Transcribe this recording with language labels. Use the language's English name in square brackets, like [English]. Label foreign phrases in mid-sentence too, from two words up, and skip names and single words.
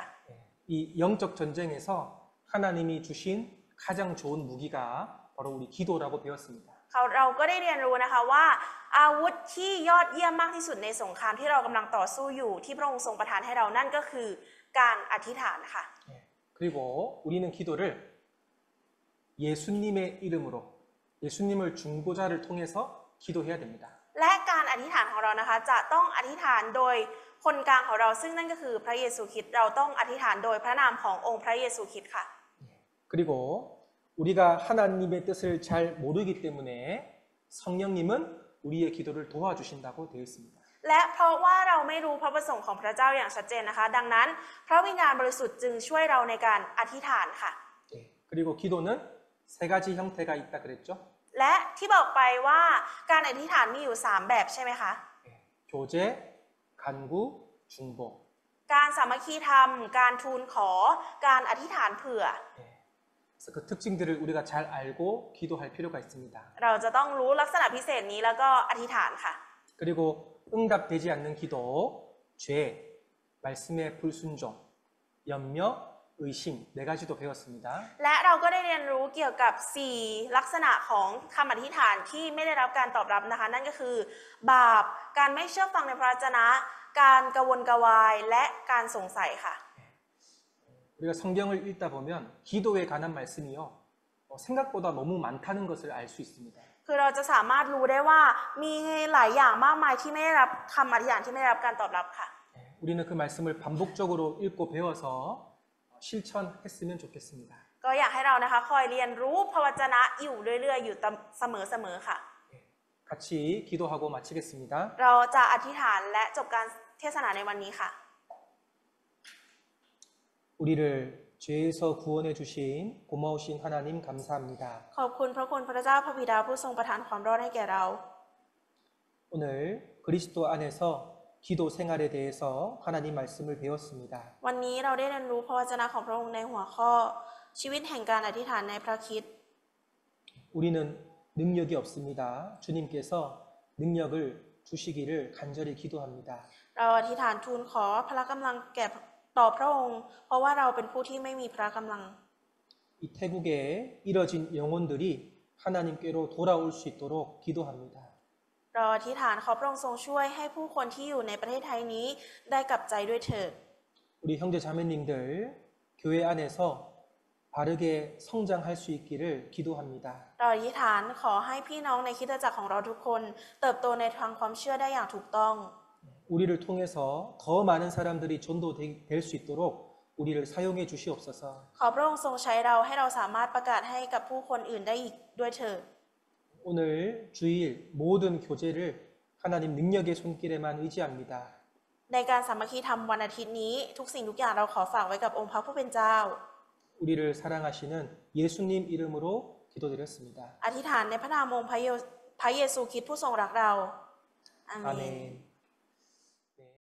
[Korean] 이 영적 전쟁에서 하나님이 주신 가장 좋은 무기가 바로 우리 기도라고 배웠습니다. [Thai] เราก็ได้เรียนรู้นะคะว่าอาวุธที่ยอดเยี่ยมมากที่สุดในสงครามที่เรากำลังต่อสู้อยู่ที่พระองค์ทรงประทานให้เรานั่นก็คือการอธิษฐานค่ะ [Korean] 예, 그리고 우리는 기도를 예수님의 이름으로 예수님을 중보자를 통해서 기도해야 됩니다. [Thai] และการอธิษฐานของเรานะคะจะต้องอธิษฐานโดยคนกลางของเราซึ่งนั่นก็คือพระเยซูคริสต์เราต้องอธิษฐานโดยพระนามขององค์พระเยซูคริสต์ค่ะ [Korean] 그리고 우리가 하나님의 뜻을 잘 모르기 때문에 성령님은 우리의 기도를 도와주신다고 되어 있습니다. [Thai] และเพราะว่าเราไม่รู้พระประสงค์ของพระเจ้าอย่างชัดเจนนะคะ ดังนั้นพระวิญญาณบริสุทธิ์จึงช่วยเราในการอธิษฐานค่ะ [Korean] 예, 그리고 기도는 세 가지 형태가 있다 그랬죠. [Thai] และที่บอกไปว่าการอธิษฐานมีอยู่3แบบใช่ไหมคะ [Korean] 예, 교제, 간구, 중보. [Thai] การสามัคคีธรรม การทูลขอ การอธิษฐานเผื่อ [Korean] 예, 그래서 그 특징들을 우리가 잘 알고 기도할 필요가 있습니다. [Thai] เราจะต้องรู้ลักษณะพิเศษนี้แล้วก็อธิษฐานค่ะ [Korean] 그리고 응답되지 않는 기도, 죄, 말씀의 불순종, 염려, 의심 네 가지도 배웠습니다. [Thai] และเราก็ได้เรียนรู้เกี่ยวกับ4ลักษณะของคำอธิษฐานที่ไม่ได้รับการตอบรับนะคะ นั่นก็คือบาป การไม่เชื่อฟังในพระวจนะ การกระวนกระวายและการสงสัยค่ะ [Korean] 우리가 성경을 읽다 보면 기도에 관한 말씀이요 생각보다 너무 많다는 것을 알 수 있습니다. [Thai] คือเราจะสามารถรู้ได้ว่ามีหลายอย่างมากมายที่ไม่ได้รับคำอธิษฐานที่ไม่ได้รับการตอบรับค่ะ [Korean] 우리는 그 말씀을 반복적으로 읽고 배워서 실천했으면 좋겠습니다. [Thai] ก็อยากให้เรานะคะคอยเรียนรู้พระวจนะอยู่เรื่อยๆอยู่เสมอๆค่ะ [Korean] 같이 기도하고 마치겠습니다. [Thai] เราจะอธิษฐานและจบการเทศนาในวันนี้ค่ะ [Korean] 우리를 죄에서 구원해 주신 고마우신 하나님 감사합니다. [Thai] ขอบคุณพระคุณพระเจ้าพระบิดาผู้ทรงประทานความรอดให้แก่เรา [Korean] 오늘 그리스도 안에서 기도 생활에 대해서 하나님 말씀을 배웠습니다. [Thai] วันนี้เราได้เรียนรู้พระวจนะของพระองค์ในหัวข้อชีวิตแห่งการอธิษฐานในพระคริสต์ [Korean] 우리는 능력이 없습니다. 주님께서 능력을 주시기를 간절히 기도합니다. [Thai] เราอธิษฐานทูลขอพละกำลังแก่ต่อพระองค์ เพราะว่าเราเป็นผู้ที่ไม่มีพละกำลัง [Korean] 이 태국에 이뤄진 영혼들이 하나님께로 돌아올 수 있도록 기도합니다. [Thai] เราอธิษฐานขอพระองค์ทรงช่วยให้ผู้คนที่อยู่ในประเทศไทยนี้ได้กลับใจด้วยเถิด [Korean] 우리 형제 자매님들 교회 안에서 바르게 성장할 수 있기를 기도합니다. [Thai] เราอธิษฐานขอให้พี่น้องในคริสตจักรของเราทุกคนเติบโตในทางความเชื่อได้อย่างถูกต้อง [Korean] 우리를 통해서 더 많은 사람들이 전도될 수 있도록 우리를 사용해 주시옵소서. [Thai] ขอพระองค์ทรงใช้เราให้เราสามารถประกาศให้กับผู้คนอื่นได้อีกด้วยเถิด [Korean] 오늘 주일 모든 교제를 하나님 능력의 손길에만 의지합니다. [Thai] ในการสามัคคีธรรมวันอาทิตย์นี้ทุกสิ่งทุกอย่างเราขอฝากไว้กับองค์พระผู้เป็นเจ้า [Korean] 우리를 사랑하시는 예수님 이름으로 기도드렸습니다. [Thai] อธิษฐานในพระนามองค์พระเยซูคริสต์ผู้ทรงรักเราอาเมน [Korean] 아멘.